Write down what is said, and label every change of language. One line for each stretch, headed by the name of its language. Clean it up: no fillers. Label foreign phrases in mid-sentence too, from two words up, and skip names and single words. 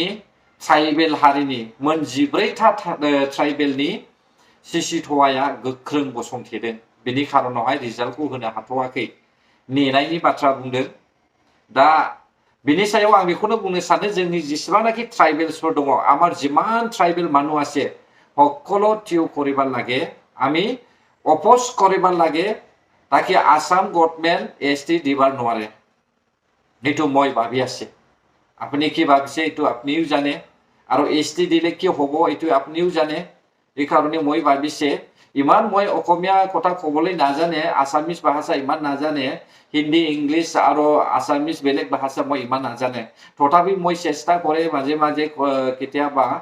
Bodo: ट्राइबेल हारिनि मोन 14था ट्राइबेलनि सिसिथवाया गोख्रों गसंथेदों बेनि खारनावहाय रिजाल्टखौ होनो हाथ'वाखै नेनायनि बाथ्रा बुंदों दा बिनि सायाव आं बेखौनो बुंनो सानो जोंनि जेसेबांनाखि ट्राइबेल्सफोर दङ
Assamese: আমার जिमान ट्राइबेल মানুহ আছে সকলো টিউ করিবার লাগে আমি অপোজ করিবার লাগে তাকে আসাম গভর্নমেন্ট এসটি দিবার নোৱাৰে এইটো মই ভাবি আছে আপুনি কি ভাবিছে এইটো আপনিও জানে আৰু এসটি দিলে কি হ'ব এইটো আপনিও জানে এই কাৰণে মই ভাবিছে ইমান মই অসমীয়া কথা ক'বলৈ নাজানে আসামিজ ভাষা ইমান নাজানে হিন্দী ইংলিছ আৰু আসামিজ বেলেগ ভাষা মই ইমান নাজানে তথাপি মই চেষ্টা কৰে মাজে মাজে কেতিয়াবা